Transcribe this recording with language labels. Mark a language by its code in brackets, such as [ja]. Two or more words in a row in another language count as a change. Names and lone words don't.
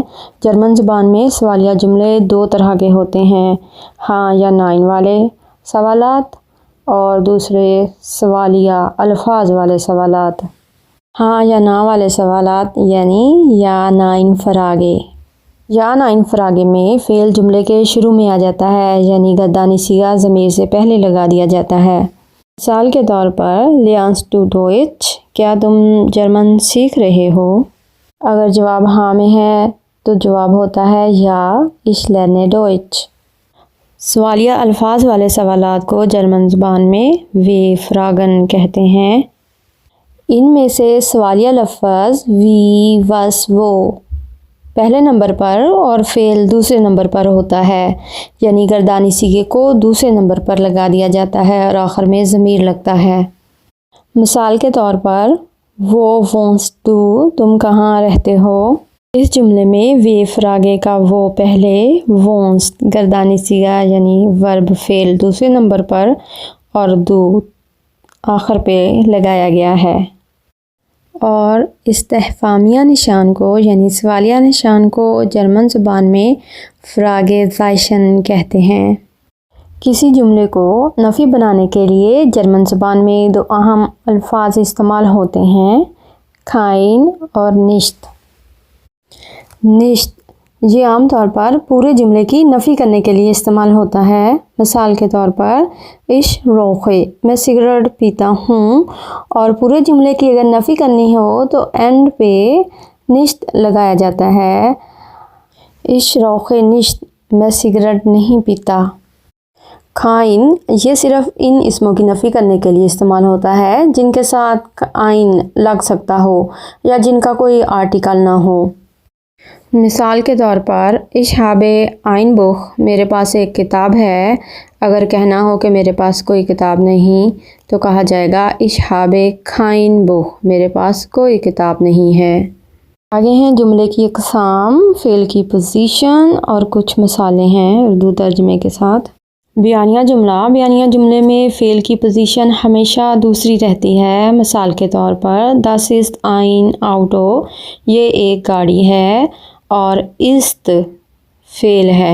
[ur] جرمن زبان میں سوالیہ جملے دو طرح کے ہوتے ہیں، ہاں یا نائن والے سوالات اور دوسرے سوالیہ الفاظ والے سوالات۔ ہاں یا نا والے سوالات یعنی [de] Ja Nein Frage. Ja Nein Frage [ur] میں فعل جملے کے شروع میں آ جاتا ہے یعنی گردانی صیغہ ضمیر سے پہلے لگا دیا جاتا ہے۔ مثال کے طور پر [de] lernst du Deutsch، [ur] کیا تم جرمن سیکھ رہے ہو؟ اگر جواب ہاں میں ہے تو جواب ہوتا ہے [de] ja ich lerne Deutsch. [ur] سوالیہ الفاظ والے سوالات کو جرمن زبان میں [de] W-Fragen [ur] کہتے ہیں۔ ان میں سے سوالیہ لفظ [de] wie, was, wo [ur] پہلے نمبر پر اور فعل دوسرے نمبر پر ہوتا ہے، یعنی گردانی صیغے کو دوسرے نمبر پر لگا دیا جاتا ہے اور آخر میں ضمیر لگتا ہے۔ مثال کے طور پر [de] wo wohnst du, [ur] تم کہاں رہتے ہو؟ اس جملے میں [de] W-Frage [ur] کا وہ پہلے، wohnst گردانی صیغہ یعنی ورب فعل دوسرے نمبر پر، اور du آخر پہ لگایا گیا ہے۔ اور استفہامیہ نشان کو یعنی سوالیہ نشان کو جرمن زبان میں فراگے زائشن کہتے ہیں۔ کسی جملے کو نفی بنانے کے لیے جرمن زبان میں دو اہم الفاظ استعمال ہوتے ہیں، kein اور nicht۔ nicht یہ عام طور پر پورے جملے کی نفی کرنے کے لیے استعمال ہوتا ہے۔ مثال کے طور پر [de] ich rauche، [ur] میں سگریٹ پیتا ہوں، اور پورے جملے کی اگر نفی کرنی ہو تو اینڈ پہ nicht لگایا جاتا ہے۔ [de] ich rauche nicht، [ur] میں سگریٹ نہیں پیتا۔ kein یہ صرف ان اسموں کی نفی کرنے کے لیے استعمال ہوتا ہے جن کے ساتھ ein لگ سکتا ہو یا جن کا کوئی آرٹیکل نہ ہو۔ مثال کے طور پر [de] ich habe ein Buch، [ur] میرے پاس ایک کتاب ہے۔ اگر کہنا ہو کہ میرے پاس کوئی کتاب نہیں تو کہا جائے گا [de] ich habe kein Buch، [ur] میرے پاس کوئی کتاب نہیں ہے۔ آگے ہیں جملے کی اقسام، فعل کی پوزیشن اور کچھ مثالیں ہیں اردو ترجمے کے ساتھ۔ بیانیہ جملے میں فعل کی پوزیشن ہمیشہ دوسری رہتی ہے۔ مثال کے طور پر [de] das ist ein Auto، [ur] یہ ایک گاڑی ہے، اور ist فعل ہے۔